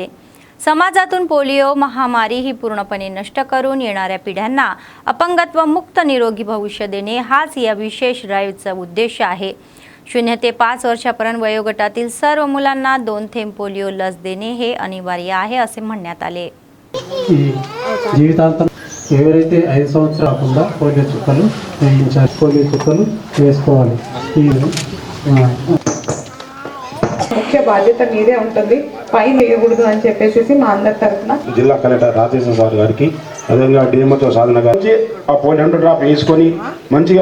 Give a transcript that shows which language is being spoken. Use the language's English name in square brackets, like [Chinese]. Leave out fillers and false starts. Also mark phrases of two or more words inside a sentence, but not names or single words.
[Marathi] समाजातून पोलिओ महामारी ही पूर्णपणे नष्ट करून येणाऱ्या पिढ्यांना अपंगत्व मुक्त निरोगी भविष्य देणे हाच या विशेष ड्राईव्हचा उद्देश आहे. 0 ते 5 वर्षापर्यंत वयोगटातील सर्व मुलांना 2 थेंब पोलिओ लस देणे हे अनिवार्य आहे असे म्हणण्यात आले. [Telugu] జీవితాంతం ఎవరైతే 5 సంవత్సరాలు కాకుండా పోలియో చుక్కలు వేయించాలి, పోలియో చుక్కలు వేసుకోవాలి. ముఖ్య బాధ్యత మీదే ఉంటుంది, పైన వేయకూడదు అని చెప్పేసి మా అందరి తరఫున జిల్లా కలెక్టర్ రాజేశ్వర సార్ గారికి, అదేవిధంగా డిఎంఓ సాధన గారికి ఆ 0.2 డ్రాప్ వేసుకొని మంచిగా